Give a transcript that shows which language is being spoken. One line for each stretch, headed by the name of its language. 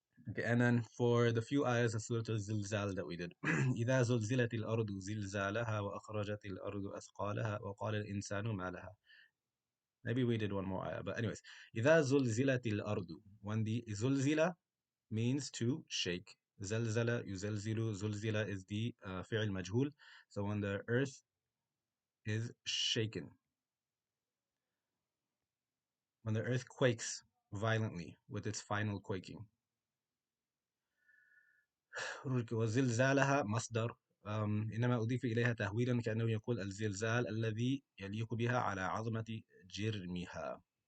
English: Okay, and then for the few ayahs of Surah al-Zilzal that we did.
Arabic: إِذَا زُلْزِلَتِ الْأَرْضُ زِلْزَالَهَا وَأَخْرَجَتِ الْأَرْضُ أَثْقَالَهَا وَقَالَ الْإِنسَانُ مَا لَهَا.
English: Maybe we did one more ayah, but anyways.
Arabic: إِذَا زُلْزِلَتِ الْأَرْضُ.
English: When the zulzila means to shake.
Arabic: زلزل يزلزل زلزل
English: is the
Arabic: فعل مجهول.
English: So when the earth is shaken, when the earth quakes violently with its final quaking.
Arabic: وزلزالها مصدر إنما أضيف إليها تهويلا كأنه يقول الزلزال الذي يليق بها على عظمة جرمها.